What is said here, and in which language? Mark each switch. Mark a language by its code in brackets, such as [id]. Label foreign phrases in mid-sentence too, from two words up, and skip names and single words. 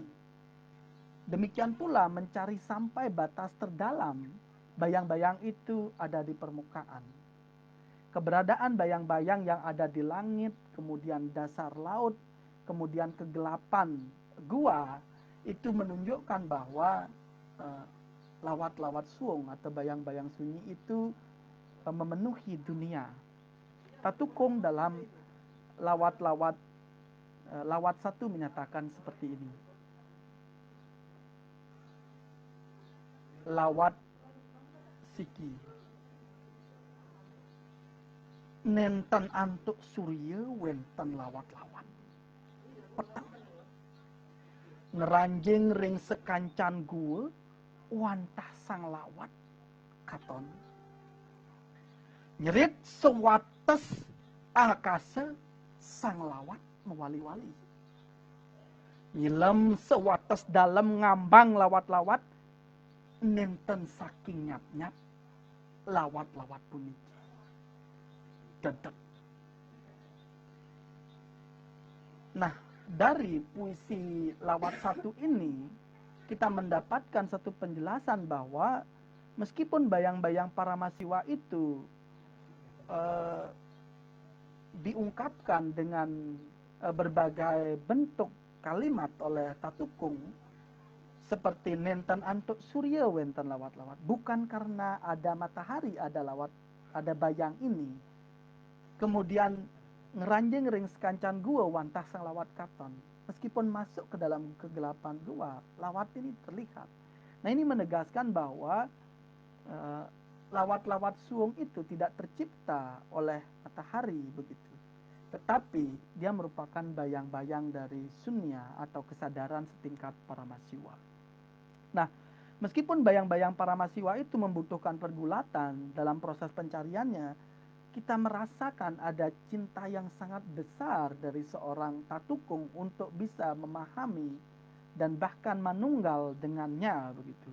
[id] Demikian pula mencari sampai batas terdalam, bayang-bayang itu ada di permukaan. Keberadaan bayang-bayang yang ada di langit, kemudian dasar laut, kemudian kegelapan gua, itu menunjukkan bahwa [ban] lawat-lawat suwung [id] atau bayang-bayang sunyi itu memenuhi dunia. Tatukung dalam lawat-lawat Lawat Satu menyatakan seperti ini. [ban] Lawat Siki. Nenten antuk surya wenten lawat-lawat. Petang. Ngeranjing ring sekancan gua, wantah sang lawat katon. Nyerit sewates akase sang lawat mewali-wali. Ilem sewates dalam ngambang lawat-lawat, nenten saking nyap-nyap lawat-lawat puniki. [id] Dedek. Nah, dari puisi Lawat Satu ini kita mendapatkan satu penjelasan bahwa meskipun bayang-bayang Paramasiwa itu diungkapkan dengan berbagai bentuk kalimat oleh Tatukung, seperti [ban] nenten antuk surya wenten lawat-lawat, [id] bukan karena ada matahari ada bayang ini, kemudian [ban] ngeranjing ring sekancan gua wantah sang lawat katon, [id] meskipun masuk ke dalam kegelapan gua, lawat ini terlihat. Nah, ini menegaskan bahwa [ban] lawat-lawat suwung [id] itu tidak tercipta oleh matahari begitu, tetapi dia merupakan bayang-bayang dari sunya atau kesadaran setingkat Paramasiwa. Nah, meskipun bayang-bayang Paramasiwa itu membutuhkan pergulatan dalam proses pencariannya, kita merasakan ada cinta yang sangat besar dari seorang Tatukung untuk bisa memahami dan bahkan manunggal dengannya begitu.